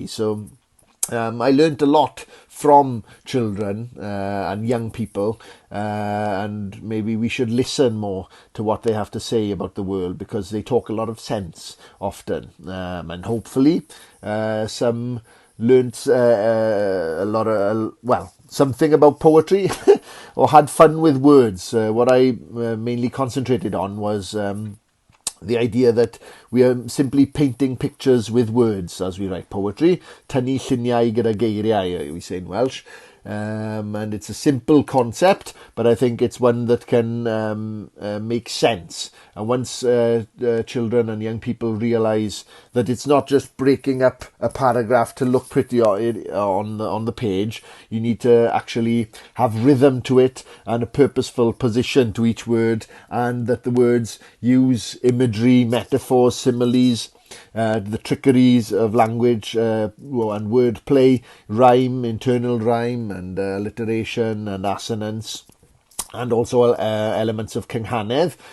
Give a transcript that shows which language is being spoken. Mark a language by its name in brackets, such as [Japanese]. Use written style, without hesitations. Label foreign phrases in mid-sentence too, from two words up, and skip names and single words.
[English] So I learnt a lot from children and young people, and maybe we should listen more to what they have to say about the world, because they talk a lot of sense often, and hopefully some learnt a lot of, something about poetry or had fun with words. What I mainly concentrated on was the idea that we are simply painting pictures with words as we write poetry. [Welsh] Tynnu lluniau gyda geiriau, [English] we say in Welsh. And it's a simple concept, but I think it's one that can make sense. And once children and young people realise that it's not just breaking up a paragraph to look pretty on the page, you need to actually have rhythm to it and a purposeful position to each word, and that the words use imagery, metaphors, similes, the trickeries of language and wordplay, rhyme, internal rhyme, and alliteration and assonance, and also elements of cynghanedd.